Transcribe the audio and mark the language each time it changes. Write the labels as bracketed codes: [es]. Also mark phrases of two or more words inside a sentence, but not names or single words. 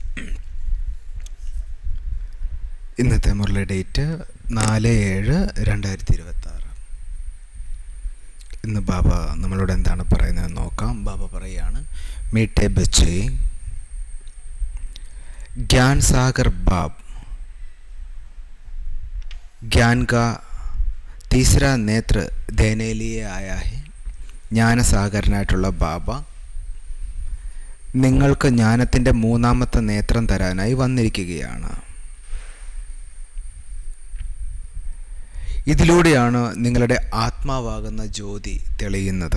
[ml] ഇന്നത്തെ മുരളി ഡേറ്റ് 4/7/2026. ഇന്ന് ബാബ നമ്മളോട് എന്താണ് പറയുന്നതെന്ന് നോക്കാം. ബാബ പറയുകയാണ്, [hi] मीठे बच्चे ज्ञान सागर बाप ज्ञान का तीसरा नेत्र देने लिए आया है. [ml] ജ്ഞാനസാഗരനായിട്ടുള്ള ബാബ നിങ്ങൾക്ക് ജ്ഞാനത്തിൻ്റെ മൂന്നാമത്തെ നേത്രം തരാനായി വന്നിരിക്കുകയാണ്. ഇതിലൂടെയാണ് നിങ്ങളുടെ ആത്മാവാകുന്ന ജ്യോതി തെളിയുന്നത്.